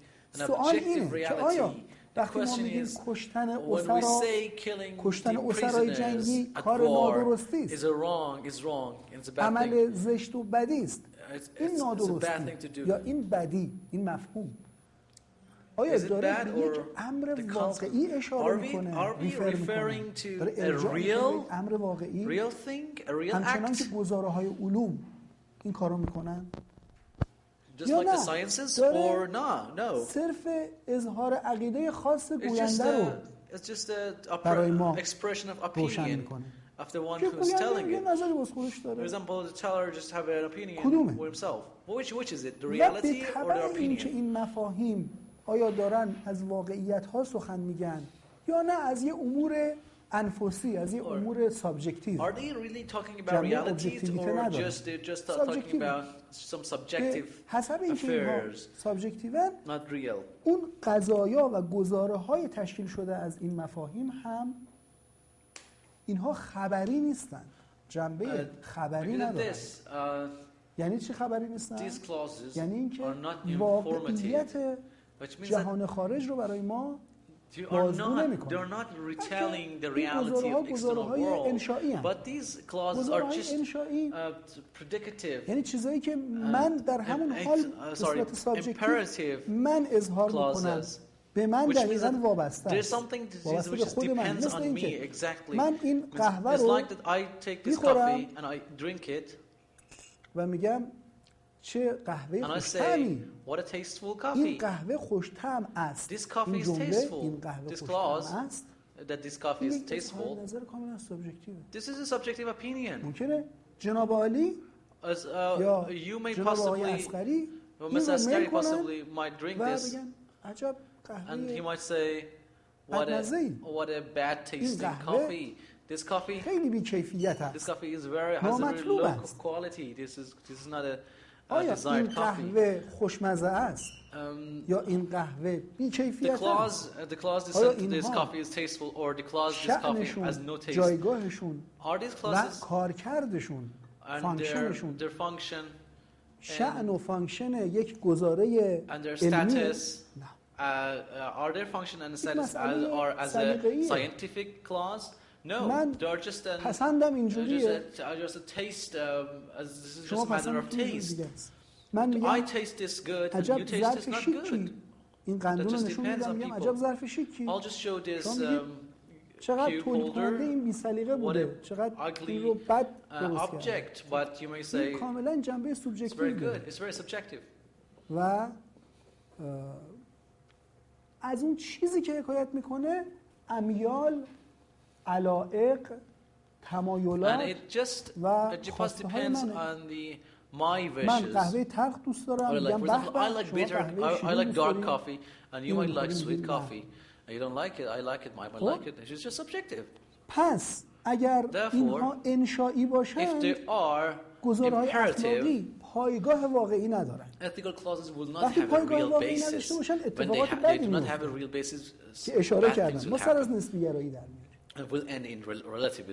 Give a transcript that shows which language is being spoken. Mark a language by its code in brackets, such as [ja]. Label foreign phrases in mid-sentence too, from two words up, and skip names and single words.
[fa] سوال اینه که آیا وقتی ما میگیم کشتن اسرای جنگی کار نادرستی است، عمل زشت و بدی است، این نادرستی یا این بدی، این مفهوم آیا داره به یک امر واقعی اشاره میکنه، داره ارجاع میکنه امر واقعی، همچنان که گزاره های علوم این کارو میکنن، [en] just like the sciences or no [fa] صرف اظهار عقیده خاص گوینده رو [en] it's just a expression of opinion of the one who's telling it. For example, the teller just have an opinion for himself. Which is it, the reality or the opinion? [fa] این مفاهیم آیا دارن از واقعیت ها سخن میگن یا نه از یه امور انفسی، از یه امور سابجکتیو؟ [en] Are they really talking about realities or just talking about some subjective [fa] حسب اینکه اینها سابجکتیون، [en] not real. [fa] اون قضایا و گزاره های تشکیل شده از این مفاهیم هم اینها خبری نیستن، جنبه خبری ندارن. یعنی چی خبری نیستن؟ یعنی اینکه واقعیت جهان خارج رو برای ما بازگو نمی‌کنه. [en] They're not retelling the reality of the external world. But these clauses are just predicative. [fa] یعنی چیزایی که من در همون حال به صورت سابجکتیو من اظهار می‌کنم به من دقیقاً وابسته [en] there's [fa] است. [en] something [fa] وابسته به خود من. مثل اینکه [en] exactly. [fa] من این قهوه رو میخورم و میگم چه قهوه خوش‌طعمی. این قهوه خوش‌طعم است. این جمله این قهوه خوش‌طعم است. [en] That this coffee is tasteful. [fa] نظر کاملا سابجکتیوه. [en] This is a subjective opinion. [fa] ممکنه جناب عالی یا [en] you may [fa] جناب آقای [en] possibly [fa] عسقری [en] Mr. Askari possibly might drink this [fa] عجب قهوه [en] and he might say what a bad tasting coffee. This coffee [fa] خیلی بی‌کیفیت است. [en] This coffee is has a very low quality. This is not a [fa] آیا این قهوه خوشمزه است یا این قهوه بی‌کیفیت است؟ [en] The clause this coffee is tasteful or the clause this coffee has no taste. [fa] جایگاهشون [en] Are these [fa] و [en] clauses [fa] کارکردشون فانکشنشون [en] their function [fa] شأن و فانکشن یک گزاره [en] and their status are their function and status as a scientific clause? No, they're just [fa] پسندم اینجوریه. [en] Just a taste. This is just a matter of taste. [fa] من میگم [en] I taste this good and you taste this not good. [fa] این قندون رو نشون میدم عجب ظرف شیکی. [en] I'll just show this [fa] چقدر تولید کننده این بی سلیقه بوده، چقدر این رو بد درست کرده. این کاملا جنبه سوبژکتیو [en] It's very subjective. [fa] و از اون چیزی که حکایت میکنه امیال، علایق، تمایلات و خواسته های منه. من قهوه تلخ دوست دارم، میگم به به شما [en] I like dark coffee and you might like sweet coffee. You don't like it, I like it, I like it. It's just subjective. [fa] پس اگر اینها انشایی باشند گزارهای اخلاقی پایگاه واقعی ندارند. وقتی پایگاه واقعی نداشته باشند اتفاقات بدی میفته که اشاره کردم. ما سر از نسبی گرایی در میاریم.